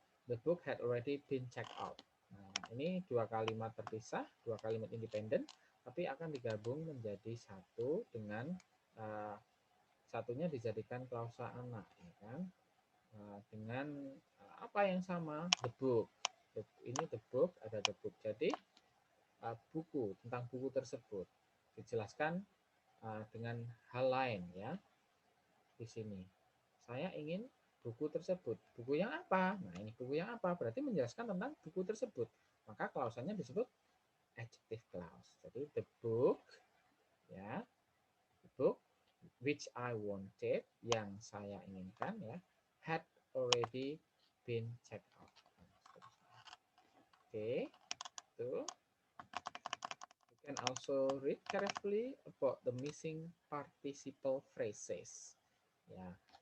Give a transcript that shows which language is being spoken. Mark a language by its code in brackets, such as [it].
[en] The book had already been checked out. [id] Nah, ini dua kalimat terpisah, dua kalimat independen, tapi akan digabung menjadi satu dengan satunya dijadikan klausa anak, ya kan? Dengan apa yang sama, the book. Ini the book, ada the book. Jadi buku, tentang buku tersebut dijelaskan dengan hal lain ya. Di sini saya ingin buku tersebut. Buku yang apa? Nah, ini buku yang apa? Berarti menjelaskan tentang buku tersebut. Maka klausanya disebut adjective clause. [en] Jadi the book ya, the book which I wanted, [id] yang saya inginkan ya, [en] had already been checked out. [id] Oke, itu. [en] You can also read carefully about the missing participle phrases. Ya.